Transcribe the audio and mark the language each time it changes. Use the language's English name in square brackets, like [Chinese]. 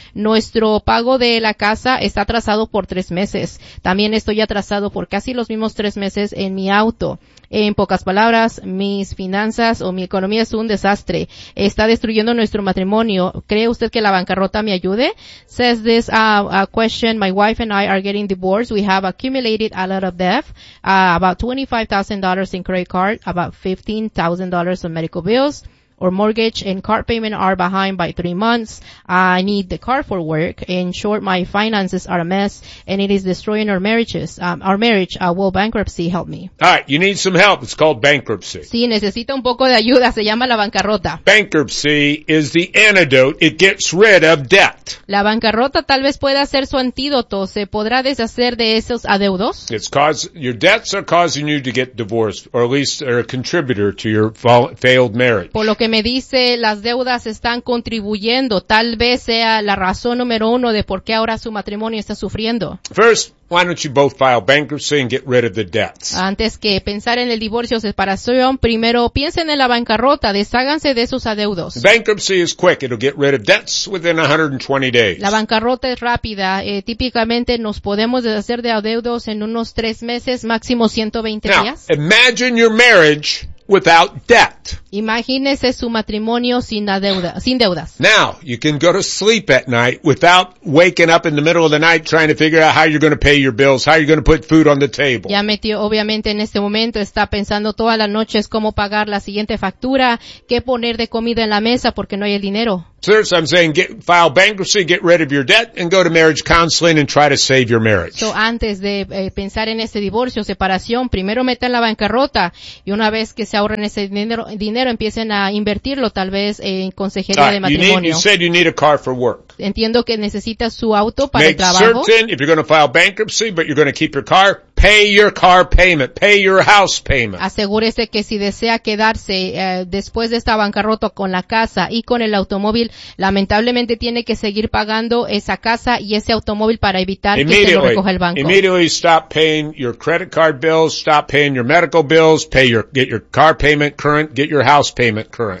[Spanish] Nuestro pago de la casa está atrasado por 3 meses. También estoy atrasado por casi los mismos 3 meses en mi auto. En pocas palabras, mis finanzas o mi economía es un desastre. Está destruyendo nuestro matrimonio. ¿Cree usted que la bancarrota me ayude? [English] Says this question, my wife and I are getting divorced. We have accumulated a lot of debt, about $25,000 in credit card, about $15,000 in medical bills. Or mortgage and car payment are behind by 3 months. I need the car for work. In short, my finances are a mess, and it is destroying our marriages. Our marriage. Will bankruptcy help me? All right, you need some help. It's called bankruptcy. [Spanish] Sí, necesita un poco de ayuda. Se llama la bancarrota. [English] Bankruptcy is the antidote. It gets rid of debt. [Spanish] La bancarrota tal vez pueda ser su antídoto. Se podrá deshacer de esos adeudos. [English] It's cause your debts are causing you to get divorced, or at least are a contributor to your failed marriage. [Spanish] Lo que me dice, las deudas están contribuyendo. Tal vez sea la razón número uno de por qué ahora su matrimonio está sufriendo. [English] First, why don't you both file bankruptcy and get rid of the debts? [Spanish] Antes que pensar en el divorcio o separación, primero piensen en la bancarrota, desháganse de esos adeudos. [English] Bankruptcy is quick. It'll get rid of debts within 120 days. [Spanish] La bancarrota es rápida. Típicamente nos podemos deshacer de adeudos en unos 3 meses, máximo 120 [English] Now, [Spanish] días. [English] Now, imagine your marriage without debt. [Spanish] Imagínese su matrimonio sin deuda, sin deudas. [English] Now, you can go to sleep at night without waking up in the middle of the night trying to figure out how you're going to pay your bills, how you're going to put food on the table. [Spanish] Ya metió, obviamente en este momento está pensando toda la noche es cómo pagar la siguiente factura, qué poner de comida en la mesa porque no hay el dinero. [English] Seriously, I'm saying file bankruptcy, get rid of your debt, and go to marriage counseling and try to save your marriage. [Spanish] So, antes de pensar en ese divorcio, separación, primero meta en la bancarrota, y una vez que se ahorren ese dinero, empiecen a invertirlo, tal vez en consejería de matrimonio. [English] You said you need a car for work. [Spanish] Entiendo que necesitas su auto para [English] Make [Spanish] el trabajo. [English] Make certain, if you're going to file bankruptcy, but you're going to keep your car, pay your car payment, pay your house payment. [Spanish] Asegúrese que si desea quedarse después de esta bancarrota con la casa y con el automóvil, lamentablemente tiene que seguir pagando esa casa y ese automóvil para evitar que se lo recoja el banco. [English] Immediately stop paying your credit card bills, stop paying your medical bills, get your car payment current, get your house payment current.